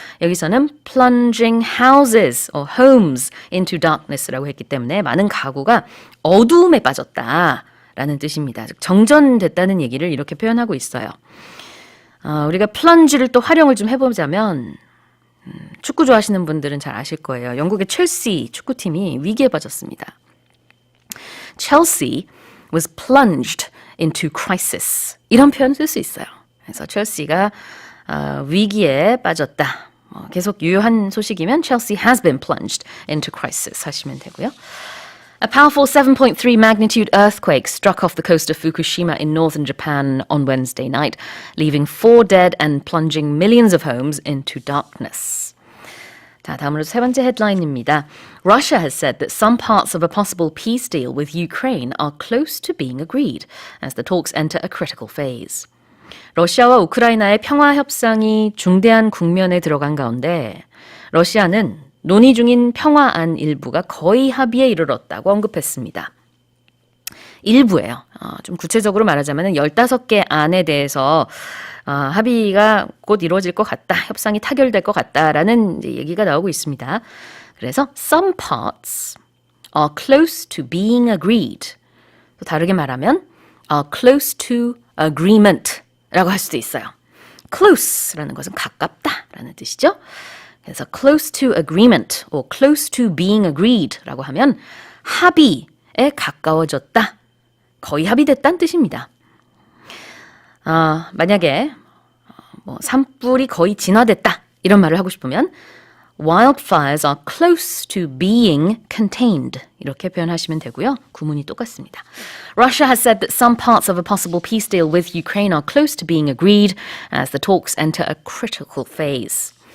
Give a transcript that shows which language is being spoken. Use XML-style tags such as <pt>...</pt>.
<ko>여기서는</ko> <en>plunging houses or homes into darkness</en> <ko>라고 했기 때문에 많은 가구가 어두움에 빠졌다라는 뜻입니다. 즉 정전됐다는 얘기를 이렇게 표현하고 있어요. 우리가 plunge를 또 활용을 좀 해보자면 축구 좋아하시는 분들은 잘 아실 거예요. 영국의 첼시 축구팀이 위기에 빠졌습니다.</ko> <en>Chelsea was plunged into crisis.</en> <ko>이런 표현 쓸 수 있어요. 그래서 첼시가 위기에 빠졌다. 계속 유효한 소식이면</ko> <en>Chelsea has been plunged into crisis</en> <ko>하시면 되고요.</ko> <en>A powerful 7.3 magnitude earthquake struck off the coast of Fukushima in northern Japan on Wednesday night, leaving 4 dead and plunging millions of homes into darkness.</en> <ko>자, 다음으로 세 번째 헤드라인입니다.</ko> <en>Russia has said that some parts of a possible peace deal with Ukraine are close to being agreed as the talks enter a critical phase.</en> <ko>러시아와 우크라이나의 평화 협상이 중대한 국면에 들어간 가운데 러시아는 논의 중인 평화안 일부가 거의 합의에 이르렀다고 언급했습니다. 일부예요. 좀 구체적으로 말하자면 15개 안에 대해서 합의가 곧 이루어질 것 같다. 협상이 타결될 것 같다라는 이제 얘기가 나오고 있습니다. 그래서</ko> <en>some parts are close to being agreed.</en> <ko>또 다르게 말하면</ko> <en>are close to agreement</en> <ko>라고 할 수도 있어요. close라는 것은 가깝다라는 뜻이죠. 그래서</ko> <en>close to agreement or close to being agreed</en> <ko>라고 하면 합의에 가까워졌다. 거의 합의됐다는 뜻입니다. 만약에 산불이 거의 진화됐다 이런 말을 하고 싶으면</ko> <en>wildfires are close to being contained</en> <ko>이렇게 표현하시면 되고요. 구문이 똑같습니다.</ko> <en>Russia has said that some parts of a possible peace deal with Ukraine are close to being agreed as the talks enter a critical phase.</en>